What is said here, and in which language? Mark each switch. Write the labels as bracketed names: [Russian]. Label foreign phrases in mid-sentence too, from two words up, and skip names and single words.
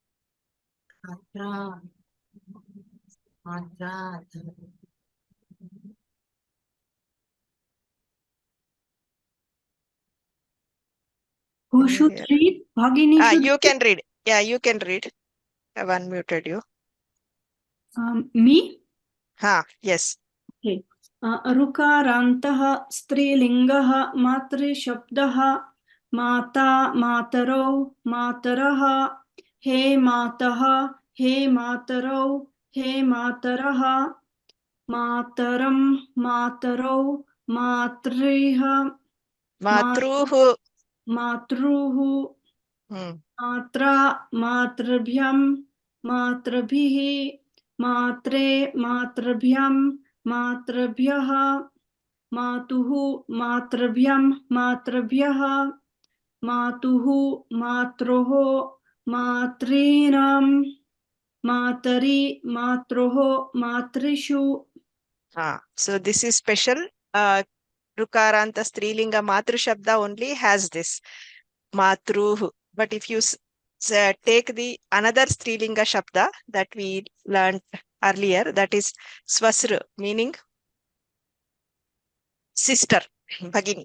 [English] Who should read? Bhagini should you can read. Yeah, you can read. I've unmuted you. Me? Yes. Okay. [Sanskrit] ऋकारान्तः स्त्रीलिङ्गः मातृ शब्दः माता मातरौ मातरः हे मातः हे मातरौ हे मातरः मातरम् मातरौ मातॄः Matruhu. मातुः मात्रा मातृभ्याम् मातृभिः मात्रे मातृभ्याम् मातृभ्यः मातुः मातृभ्याम् मातृभ्यः मातुः मात्रोः मातॄणाम् मातरि मात्रोः मातृषु. [English] So this is special. [Sanskrit] ऋकारान्त स्त्रीलिङ्ग मातृ शब्द [English] only has this Matruhu. But if you take the another [Sanskrit] स्त्रीलिङ्ग शब्द [English] that we learned earlier, that is Swasru, meaning sister, Bhagini.